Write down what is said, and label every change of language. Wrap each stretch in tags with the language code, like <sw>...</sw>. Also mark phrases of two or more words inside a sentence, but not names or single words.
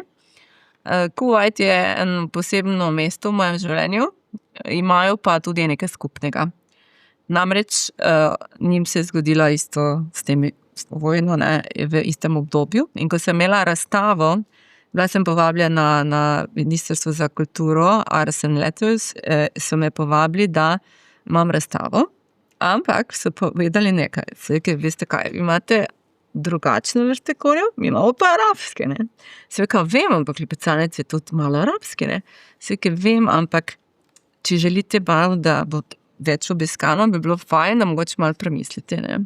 <sl>Kuvajt je eno posebno mesto v mojem življenju, imajo pa tudi nekaj skupnega. Namreč njim se je zgodilo isto s vojno, ne, v istem obdobju. In ko sem imela razstavo, bila sem povabljena na Ministrstvo za kulturo, Arts and Letters, so me povabili, da imam razstavo, ampak so povedali nekaj. Veste kaj, imate drugačne vrste korjev, mi imamo pa arabske, ne. Vem, ampak lipicanec je tudi malo arabski, ne. Vem, ampak če želite malo, da bo več obiskano, bi bilo fajn, da mogoče malo premislite, ne.</sl>